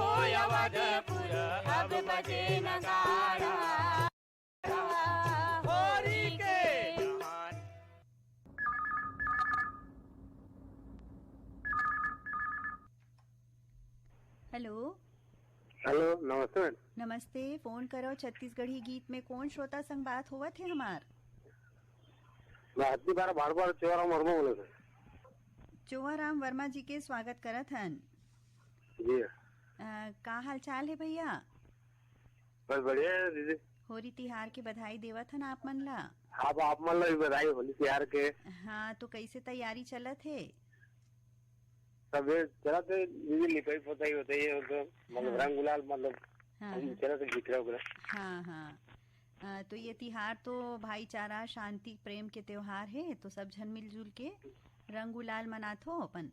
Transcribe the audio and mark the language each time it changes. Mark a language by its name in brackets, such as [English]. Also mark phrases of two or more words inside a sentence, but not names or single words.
[Chhattisgarhi] अवधपुर अब बजे नगाड़ा होरी के। हेलो। हेलो नमस्ते मैडम। नमस्ते। फोन करो छत्तीसगढ़ी गीत में कौन श्रोता संग बात हुआ थे हमार? मैं हत्ती बार बार चौराम वर्मा बोले थे। चौराम वर्मा जी के स्वागत करत हन जी। का हाल चाल है भैया? बस बढ़िया है दीदी। होली तिहार के बधाई देवत हन आप मन ला। आप मन ला भी बधाई होली तिहार के। हाँ तो कैसे तैयारी चलत है? सब चला थे दीदी, लिपाई पोताई होती है मतलब रंग गुलाल मतलब चला थे बिखरा उखरा। हाँ तो ये तिहार तो भाईचारा शांति प्रेम के त्योहार है, तो सब जन मिलजुल के रंग गुलाल मनात हो अपन।